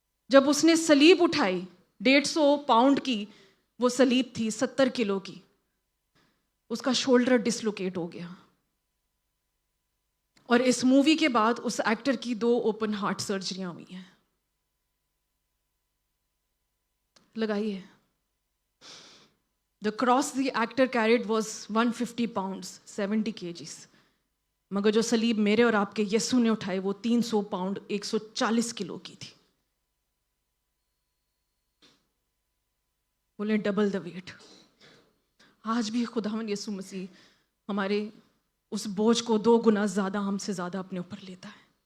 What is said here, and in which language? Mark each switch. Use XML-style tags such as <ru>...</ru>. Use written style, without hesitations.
<ur>جب اس نے صلیب اٹھائی, 150 پاؤنڈ کی وہ صلیب تھی, 70 کلو کی, اس کا شولڈر ڈسلوکیٹ ہو گیا. اور اس مووی کے بعد اس ایکٹر کی 2 اوپن ہارٹ سرجریاں ہوئی ہیں. لگائیے,</ur> <en>the cross the actor carried was 150 pounds, 70 kgs.</en> <ur>مگر جو صلیب میرے اور آپ کے یسوع نے اٹھائے وہ 300 پاؤنڈ 140 کلو کی تھی. بولیں ڈبل دا ویٹ. آج بھی خداوند یسوع مسیح ہمارے اس بوجھ کو 2 گنا زیادہ ہم سے زیادہ اپنے اوپر لیتا ہے.</ur>